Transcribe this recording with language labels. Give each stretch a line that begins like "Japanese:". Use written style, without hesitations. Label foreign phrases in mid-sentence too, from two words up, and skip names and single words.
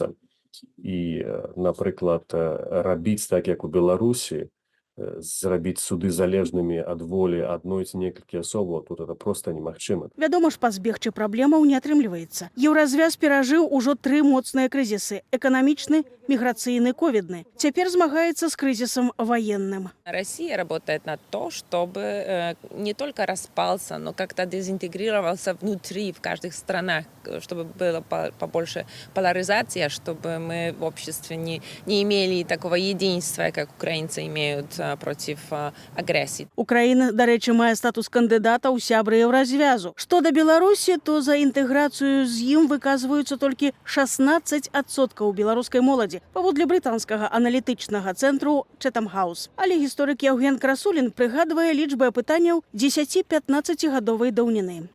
Belarusian: І, напрыклад, рабіць так, як у Беларусі, зрабіць суды залежнымі ад волі адной ці некалькі асобаў, тут
Russian: это просто
Belarusian: немагчыма. Вядома ж, пазбегчы праблемаў не атрымліваецца. Еўразвяз перажыў ужо 3 моцныя крызісы – эканамічны, міграцыйны, ковідны. Цяпер змагаецца з крызісам военным.
Russian: Россия работает на то, чтобы не только распался, но как-то дезинтегрировался внутри, в каждых странах, чтобы было побольше поляризации, чтобы мы в обществе не имели такого единства, как украинцы имеют против агрессии.
Belarusian: Украина, дарэчы, мае статус кандыдата ў сябры Еўразвязу. Што да Беларусі, то за інтэграцыю з ім выказваюцца толькі 16% беларускай моладзі, паводле брытанскага аналітычнага цэнтру Chatham House. Але гісторык Яўген Красулін прыгадвае лічбы апытанняў 10-15-гадовай даўніны.